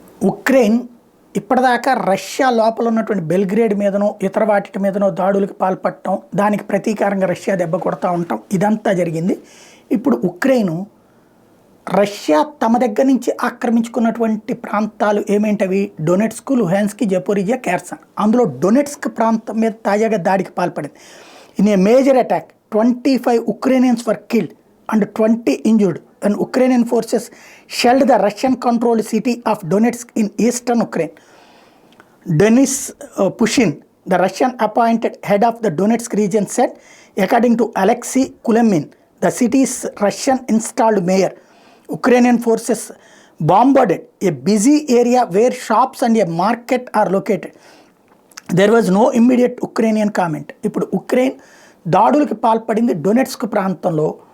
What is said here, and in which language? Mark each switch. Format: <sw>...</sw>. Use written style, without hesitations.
<te>Ukraine ఇప్పటిదాకా Russia లోపల ఉన్నటువంటి బెల్గ్రేడ్ మీదనో ఇతర వాటి మీదనో దాడులకు పాల్పడటం, దానికి ప్రతీకారంగా రష్యా దెబ్బ కొడతా ఉంటాం, ఇదంతా జరిగింది. ఇప్పుడు ఉక్రెయిన్ రష్యా తమ దగ్గర నుంచి ఆక్రమించుకున్నటువంటి ప్రాంతాలు ఏమేంటవి? Donetsk, Luhansk, Zaporizhzhia, Kherson. అందులో డొనెట్స్క్ ప్రాంతం మీద తాజాగా దాడికి పాల్పడింది.</te> <en>In a major attack 25 Ukrainians were killed and 20 injured when Ukrainian forces shelled the Russian-controlled city of Donetsk in eastern Ukraine. Denis Pushkin, the Russian-appointed head of the Donetsk region, said, according to Alexei Kulemin, the city's Russian-installed mayor, Ukrainian forces bombarded a busy area where shops and a market are located. There was no immediate Ukrainian comment.</en> <te>ఇప్పుడు Ukraine దాడులకు పాల్పడింది Donetsk ప్రాంతంలో.</te>